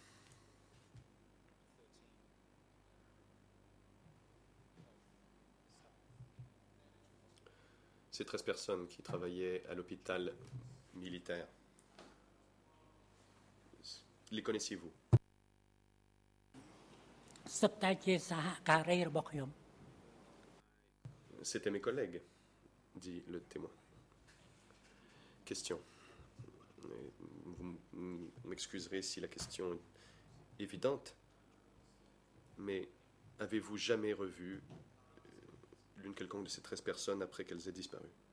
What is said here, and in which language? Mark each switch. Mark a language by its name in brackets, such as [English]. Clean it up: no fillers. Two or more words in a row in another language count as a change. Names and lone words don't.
[French] Ces 13 personnes qui travaillaient à l'hôpital militaire, les connaissiez-vous? [Khmer] សុទ្ធតែជាសហការីរបស់ខ្ញុំ [French] C'étaient mes collègues, dit le témoin. Question. Vous m'excuserez si la question est évidente, mais avez-vous jamais revu l'une quelconque de ces 13 personnes après qu'elles aient disparu?